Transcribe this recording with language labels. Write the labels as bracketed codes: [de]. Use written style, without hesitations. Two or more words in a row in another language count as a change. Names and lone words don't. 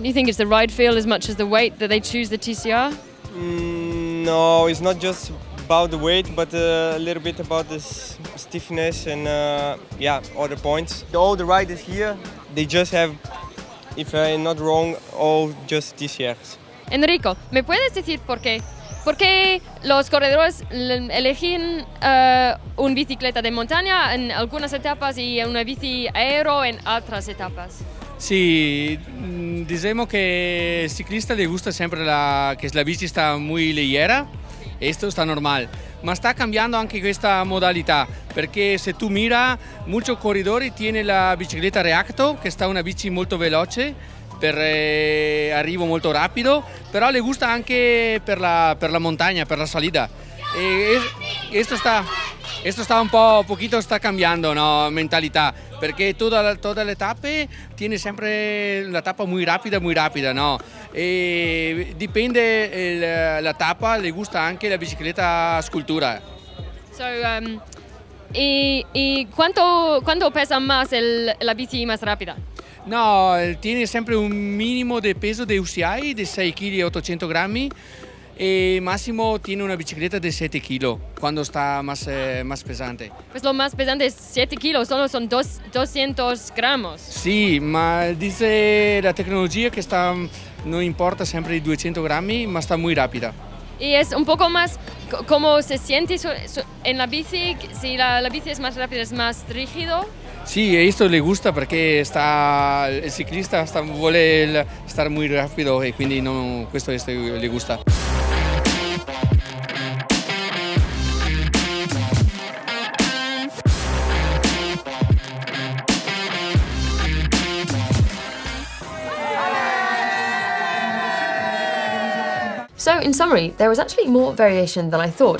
[en] You think it's the ride feel as much as the weight that they choose the TCR? No, it's not just about the weight, but a little bit about the stiffness and other points. All the riders here, they just have, if I'm not wrong, all just TCRs. [es] Enrico, ¿me puedes decir por qué? ¿Por qué los corredores eligen una bicicleta de montaña en algunas etapas y una bici aero en otras etapas? [it] Sì, diciamo che al ciclista [es] le gusta [it] sempre che la bici sta muy leggera, e questo sta normale, ma sta cambiando anche questa modalità, perché se tu mira, molti corridori tiene la bicicletta reacto, che sta una bici molto veloce, per arrivo molto rapido, però [es] le gusta [it] anche per la montagna, per la salida. E questo sta [es] un poquito [it] sta cambiando, no, mentalità, perché toda le tappe tiene sempre la tappa [es] muy rápida, [it] no? E dipende la tappa, [es] le gusta [it] anche la bicicletta scultura. So, [es] ¿y cuánto pesa más la bici más rápida? No, tiene [it] sempre un minimo [es] de peso de UCI de 6 kg [it] e 800 grammi [es] e máximo tiene una bicicleta de 7 kg cuando está más pesante. Pues lo más pesante es 7 kilos, solo son 200 gramos. Sí, ma dice la tecnología que no importa siempre [it] i 200 grammi, [es] ma está muy rápida. Y es un poco más, ¿cómo se siente en la bici? Si la bici es más rápida, es más rígido. [it] Sì, e questo [es] le gusta [it] perché il ciclista vuole stare molto rapido e quindi questo [es] le gusta. [en] So, in summary, there was actually more variation than I thought.